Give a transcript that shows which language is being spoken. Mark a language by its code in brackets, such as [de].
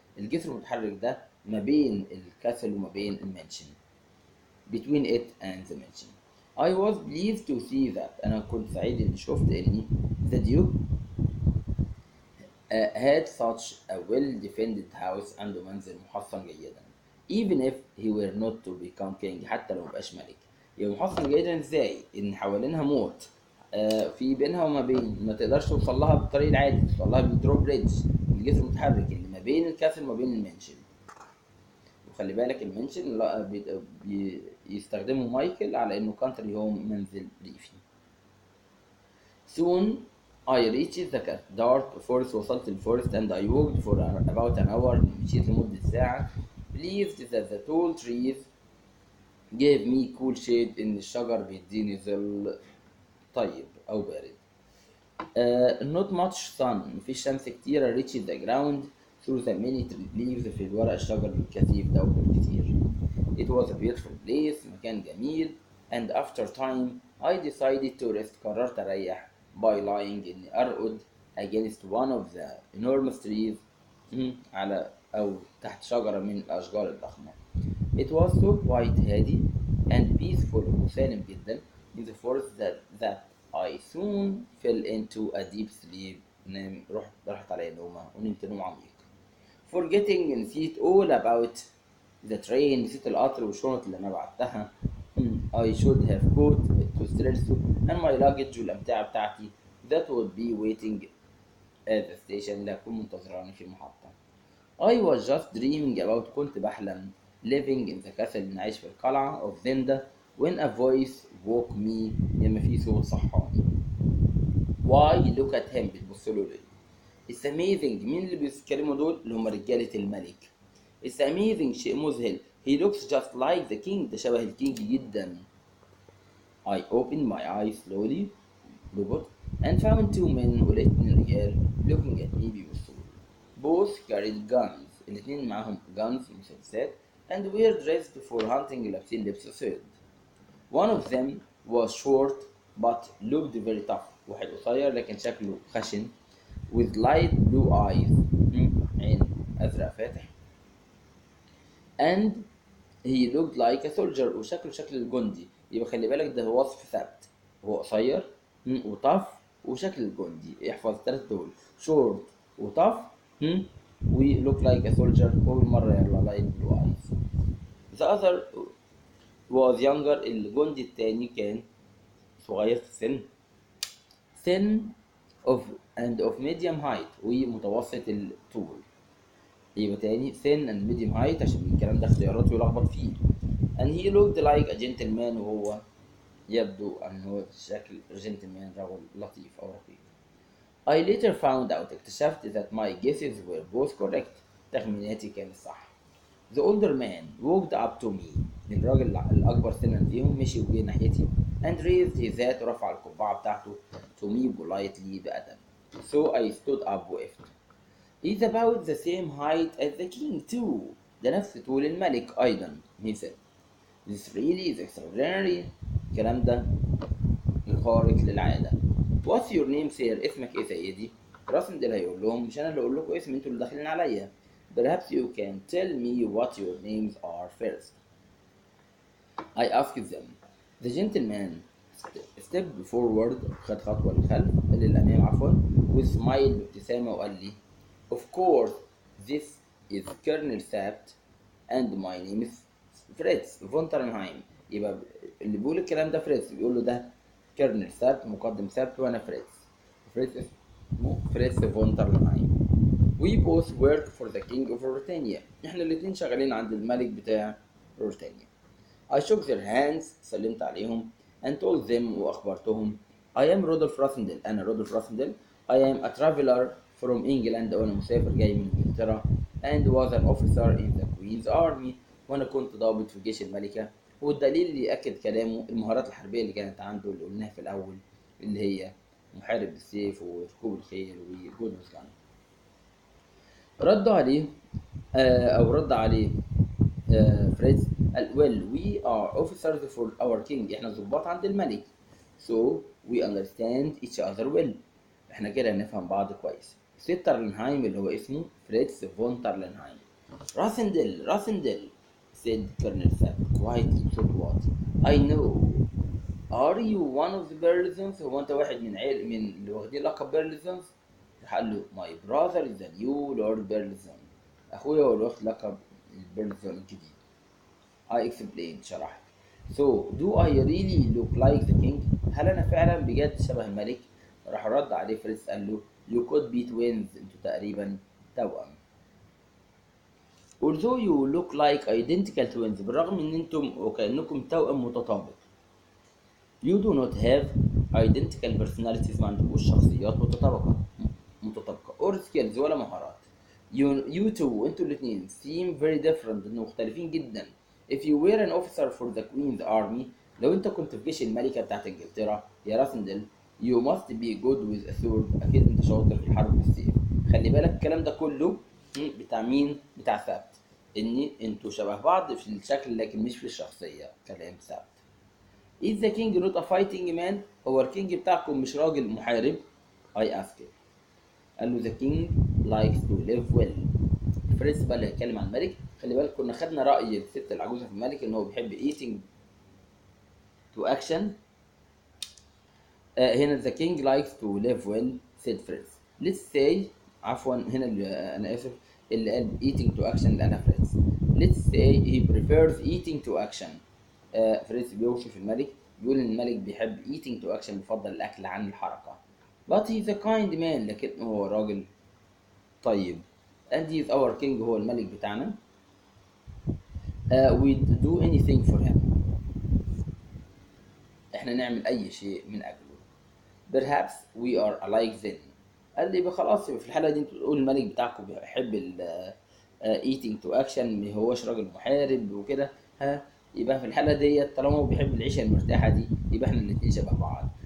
[ar] الجسر المتحرك ده ما بين الكاسل وما بين المنشن، [en] between it and the mansion. I was pleased to see that، [ar] أنا كنت سعيد إني شفت إني [en] the Duke had such a well-defended house، [ar] عنده منزل محصن جيدا. [en] even if he were not to become king، [ar] حتى لو مبقاش ملك. يبقى محصن جيدا ازاي؟ ان حوالينها موت، في بينها وما بين ما تقدرش توصل لها بالطريق العادي، توصل لها بالدرو بريدج، الجسر المتحرك اللي ما بين الكاسل وما بين المنشن. وخلي بالك المنشن لا بيستخدموا مايكل على انه كانتري هوم، منزل ريفي. [en] soon I reached the dark forest، [ar] وصلت الفورست [en] and I walked for about an hour، [ar] مشيت لمدة ساعة. [en] pleased that the tall trees gave me cool shade، [ar] إن الشجر بيديني ظل طيب أو بارد. [en] not much sun، [ar] مفيش شمس كتيرة. [en] reached the ground through the many leaves، [ar] في الورق الشجر الكثيف ده والكثير. [en] it was a beautiful place، [ar] مكان جميل. [en] and after time I decided to rest، [ar] قررت أريح [en] by lying، [ar] إني أرقد [en] against one of the enormous trees، [ar] على أو تحت شجرة من الأشجار الضخمة. [en] it was so quiet، [ar] هادي [en] and peaceful، [ar] وسالم جدا [en] in the forest that I soon fell into a deep sleep. [ar] راحت علي نومة ونمت نوم عميق. [en] forgetting، [ar] نسيت [en] all about the train، [ar] نسيت القطر والشنط اللي أنا بعتها. [en] I should have bought it to stress and my luggage، [ar] والأمتعة بتاعتي [en] that would be waiting at the station، [ar] اللي هتكون منتظراني في المحطة. [en] I was just dreaming about، [ar] كنت بحلم [en] living in the castle، [ar] إني عايش في القلعة [en] of Zenda when a voice woke me، [ar] لما في صوت صحاني. [en] Why look at him، [ar] بتبص له ليه؟ [en] It's amazing، [ar] مين اللي بيتكلموا دول؟ اللي هم رجالة الملك. [en] It's amazing، [ar] شيء مذهل. [en] He looks just like the king، [ar] ده شبه الكينج جدا. [en] I opened my eyes slowly [ar] ببطء [en] and found two men، [ar] ولقيت اتنين رجال [en] looking at me [ar] بيبصوا. [en] both carried guns، [ar] الاتنين معاهم [en] guns [ar] مسدسات [en] and were dressed for hunting، [ar] لابسين لبس صيد. [en] one of them was short but looked very tough، [ar] واحد قصير لكن شكله خشن [en] with light blue eyes، [ar] عين أزرق فاتح. [en] and he looked like a soldier، [ar] وشكله شكل الجندي. يبقى خلي بالك ده وصف ثابت، هو قصير وطف وشكل الجندي. احفظ الثلاث دول، [en] short [ar] وطف و [en] look like a soldier، [ar] أول مرة يلا [en] light blue eyes. the other was younger، [ar] الجندي التاني كان صغير في السن، [en] thin of medium height، [ar] ومتوسط الطول. يبقى تاني [en] thin and medium height [ar] عشان الكلام ده اختيارات ويلخبط فيه. [en] and he looked like a gentleman، [ar] وهو يبدو أن هو شكل gentleman، رجل لطيف أو رقيق. [en] I later found out، [ar] اكتشفت [en] that my guesses were both correct، [ar] تخميناتي كانت صح. [en] the older man walked up to me، [ar] الراجل الأكبر سنا فيهم مشي وجه ناحيتي [en] and raised his hat، [ar] ورفع القبعة بتاعته [en] to me politely [ar] بأدب. [en] so I stood up [ar] وقفت. [en] he's about the same height as the king too، [ar] ده نفس طول الملك أيضا. [en] he said this really is extraordinary، [ar] الكلام ده خارق للعادة. [en] what's your name sir، [ar] اسمك ايه سيدي؟ راسندل هيقول لهم مش انا اللي اقول لكم اسمي، انتوا اللي داخلين عليا. [en] perhaps you can tell me what your names are first. I asked them. the gentleman stepped forward، [ar] خد خطوة للأمام عفوا [en] with smile، [ar] بابتسامة، وقال لي [en] of course this is Colonel Sapt and my name is Fritz von Tarlenheim. [ar] يبقى اللي بيقول الكلام ده فريتز، بيقول له ده كيرنل سابت، مقدم سابت، وانا فريتز اسمه فريتز فونترنهايم. [en] we both work for the king of Ruritania، [ar] احنا الاتنين شغالين عند الملك بتاع رورتانيا. [en] I shook their hands، [ar] سلمت عليهم [en] and told them، [ar] واخبرتهم [en] I am Rudolf Rassendyll, [ar] انا رودولف راسندل. [en] I am a traveler from England، [ar] وانا مسافر جاي من انجلترا [en] and was an officer in the Queen's army، [ar] وانا كنت ضابط في جيش الملكة. والدليل اللي يأكد كلامه المهارات الحربية اللي كانت عنده اللي قلناها في الأول، اللي هي محارب بالسيف وركوب الخيل وجود السجن. ردوا عليه أو رد عليه فريدز قال [en] well we are officers for our king، [ar] احنا ضباط عند الملك. [en] so we understand each other well، [ar] احنا كده نفهم بعض كويس. سترلنهايم اللي هو اسمه فريدز فون ترلنهايم. [en] Rassendyll said Colonel Sapp quietly [ar] بصوت واطي. [en] I know. are you one of the Burlesons؟ [ar] هو انت واحد من من اللي واخدين لقب بيرلزونز؟ راح قال له [en] my brother is the new Lord Burleson، [ar] اخويا هو اللي واخد لقب البيرلزون الجديد. [en] I explained [ar] شرحت. [en] So do I really look like the king؟ [ar] هل انا فعلا بجد شبه الملك؟ راح رد عليه فريس قال له [en] you could be twins، [ar] انتوا تقريبا توأم. [en] although you look like identical twins، [ar] بالرغم ان انتم وكأنكم توأم متطابق. [en] you do not have identical personalities، [ar] ما عندكوش شخصيات متطابقة [en] or skills [ar] ولا مهارات. [en] you two [ar] انتوا الاثنين [en] seem very different، [ar] انه مختلفين جدا. [en] if you were an officer for the Queen's army، [ar] لو انت كنت في جيش الملكة بتاعت انجلترا يا راسندل، [en] you must be good with a sword، [ar] اكيد انت شاطر في الحرب بالسيف. خلي بالك الكلام ده كله بتاع مين؟ بتاع ثابت، ان انتوا شبه بعض في الشكل لكن مش في الشخصية. كلام ثابت. [en] is the king not a fighting man؟ [ar] هو الكينج بتاعكم مش راجل محارب؟ [en] I asked. [ar] قال له [en] the king likes to live well. [ar] فريس بقى اللي هيتكلم عن الملك. خلي بالك كنا خدنا رأي الست العجوزة في الملك ان هو بيحب [en] eating to action. [ar] هنا [en] the king likes to live well said Fritz. let's say [ar] عفوا هنا اللي انا اسف اللي قال [en] eating to action [ar] اللي قالها فريس. [en] let's say he prefers eating to action. [ar] فريس بيوصف الملك بيقول ان الملك بيحب [en] eating to action، [ar] بيفضل الاكل عن الحركة. [en] but he's a kind man، [ar] لكن هو راجل طيب. [en] and he is our king، [ar] هو الملك بتاعنا. [en] we'd do anything for him، [ar] احنا نعمل اي شيء من اجله. [en] perhaps we are alike then. [ar] قال لي خلاص في الحالة دي انتوا تقول الملك بتاعكم بيحب [en] eating to action، [ar] ما هوش راجل محارب وكده، يبقى في الحالة دي طالما هو بيحب العيشة المرتاحة دي يبقى احنا الاتنين شبه بعض.